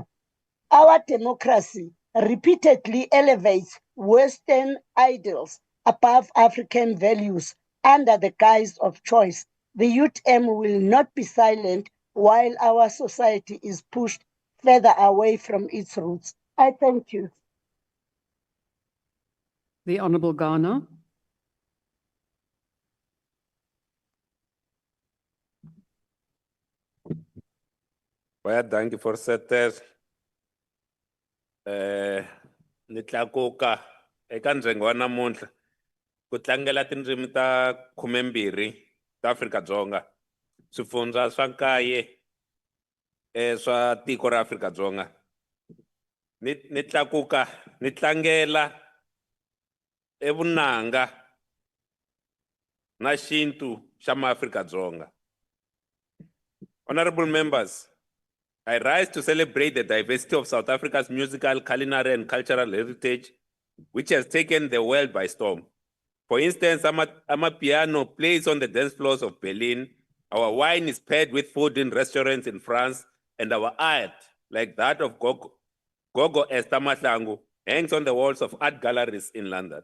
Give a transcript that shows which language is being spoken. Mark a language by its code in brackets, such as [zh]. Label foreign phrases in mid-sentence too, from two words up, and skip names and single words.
[en] Our democracy repeatedly elevates Western ideals above African values under the guise of choice. The UTM will not be silent while our society is pushed further away from its roots. I thank you. The Honourable Ghana. [af] Baie dankie voorsitter. [ts] Ni tlakuka eka ndzengo wa namuntlha ku tlangela tindzimi ta 12 ta Afrika-Dzonga, swifundza swa 9 swa tiko ra Afrika-Dzonga. Ni tlakuka ni tlangela evunanga na xintu xa ma-Afrika-Dzonga. [en] Honorable members, I rise to celebrate the diversity of South Africa's musical, culinary, and cultural heritage, which has taken the world by storm. For instance, Amapiano plays on the dance floors of Berlin. Our wine is paired with food in restaurants in France, and our art, like that of Gogo Esther Mahlangu, hangs on the walls of art galleries in London.